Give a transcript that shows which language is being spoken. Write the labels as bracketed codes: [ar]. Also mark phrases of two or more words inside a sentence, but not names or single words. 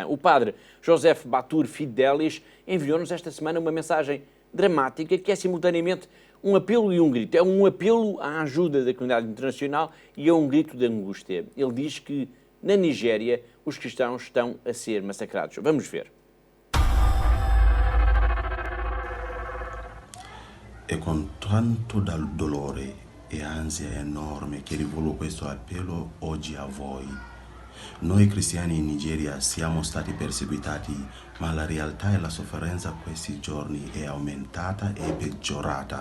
[pt] O padre Joseph Batur Fidelis enviou-nos esta semana uma mensagem dramática que é simultaneamente um apelo e um grito. É um apelo à ajuda da comunidade internacional e é um grito de angústia. Ele diz que na Nigéria os cristãos estão a ser massacrados. Vamos ver. [it] E con tanto dolore e ansia enorme che rivolo questo appello oggi a voi. Noi cristiani in Nigeria siamo stati perseguitati, ma la realtà e la sofferenza questi giorni è aumentata e peggiorata.